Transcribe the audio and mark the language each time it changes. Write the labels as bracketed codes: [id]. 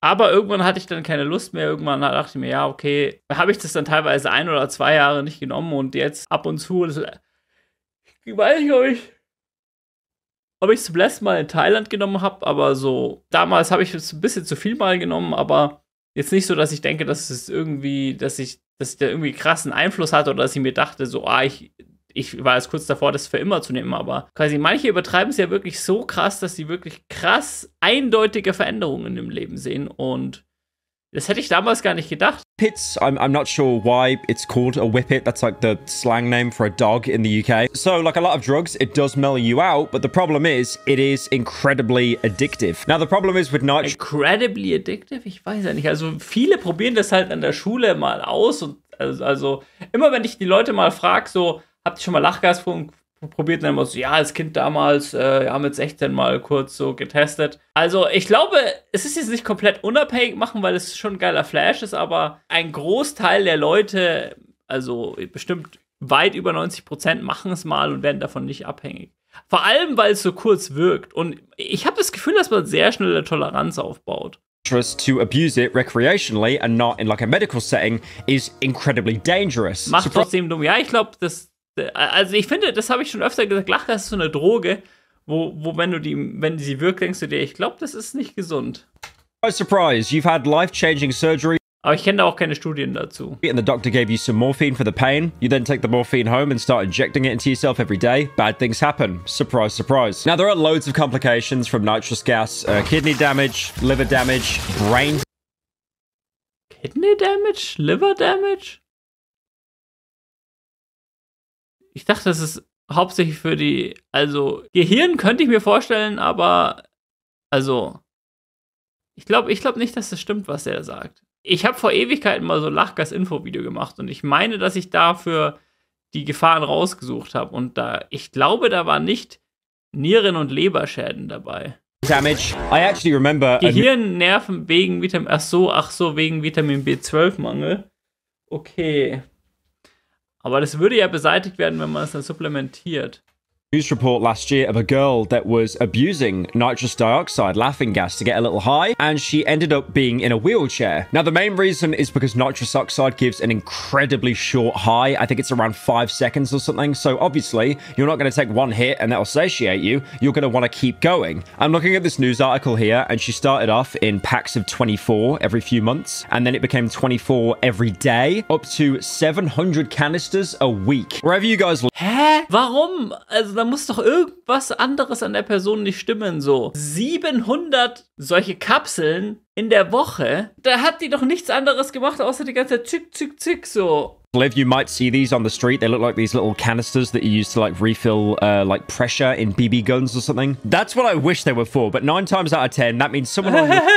[de] Aber irgendwann hatte ich dann keine Lust mehr. Irgendwann dachte ich mir, ja, okay, habe ich das dann teilweise 1 oder 2 Jahre nicht genommen und jetzt ab und zu, ich weiß nicht, ob ich es zum letzten Mal in Thailand genommen habe, aber so, damals habe ich es ein bisschen zu viel mal genommen, aber jetzt nicht so, dass ich denke, dass es irgendwie, dass ich da irgendwie krassen Einfluss hatte oder dass ich mir dachte, so, ich war jetzt kurz davor, das für immer zu nehmen, aber quasi manche übertreiben es ja wirklich so krass, dass sie wirklich krass eindeutige Veränderungen im Leben sehen und das hätte ich damals gar nicht gedacht. [en] Whippets, I'm not sure why it's called a whippet. That's like the slang name for a dog in the UK. So, like a lot of drugs, it does mellow you out, but the problem is, it is incredibly addictive. Now, the problem is with nitrous... Incredibly addictive? [de] Ich weiß ja nicht. Also, viele probieren das halt an der Schule mal aus und also immer wenn ich die Leute mal frage, so, habt ihr schon mal Lachgas probiert? Dann immer so, ja, als Kind damals, ja, mit 16 mal kurz so getestet. Also, ich glaube, es ist jetzt nicht komplett unabhängig machen, weil es schon ein geiler Flash ist, aber ein Großteil der Leute, also bestimmt weit über 90% machen es mal und werden davon nicht abhängig. Vor allem, weil es so kurz wirkt. Und ich habe das Gefühl, dass man sehr schnell eine Toleranz aufbaut. [en] To abuse it recreationally and not in like a medical setting is incredibly dangerous. [de] Macht trotzdem dumm. Ja, ich glaube, also ich finde, das habe ich schon öfter gesagt, Lachgas ist so eine Droge, wo wenn sie wirkt, denkst du dir, ich glaube, das ist nicht gesund. [en] Surprise, you've had life-changing surgery. [de] Aber ich kenne da auch keine Studien dazu. [en] And the doctor gave you some morphine for the pain. You then take the morphine home and start injecting it into yourself every day. Bad things happen. Surprise, surprise. Now, there are loads of complications from nitrous gas. Kidney damage, liver damage, brain... Kidney damage? Liver damage? [de] Ich dachte, das ist hauptsächlich für also Gehirn könnte ich mir vorstellen, aber also ich glaube nicht, dass das stimmt, was er sagt. Ich habe vor Ewigkeiten mal so Lachgas-Info-Video gemacht und ich meine, dass ich dafür die Gefahren rausgesucht habe und ich glaube, da waren nicht Nieren- und Leberschäden dabei. [en] Damage. I actually remember [de] Gehirnnerven wegen Vitamin, ach so, wegen Vitamin B12-Mangel. Okay. Aber das würde ja beseitigt werden, wenn man es dann supplementiert. [en] News report last year of a girl that was abusing nitrous dioxide, laughing gas, to get a little high, and she ended up being in a wheelchair. Now, the main reason is because nitrous oxide gives an incredibly short high. I think it's around 5 seconds or something. So obviously, you're not going to take one hit and that'll satiate you. You're going to want to keep going. I'm looking at this news article here, and she started off in packs of 24 every few months, and then it became 24 every day, up to 700 canisters a week. Wherever you guys... [de] Hä? Warum? Also da muss doch irgendwas anderes an der Person nicht stimmen, so. 700 solche Kapseln in der Woche? Da hat die doch nichts anderes gemacht, außer die ganze Zeit zick, zick, zick, so. [en] Liv, you might see these on the street. They look like these little canisters that you use to like refill like pressure in BB guns or something. That's what I wish they were for, but 9 times out of 10, that means someone on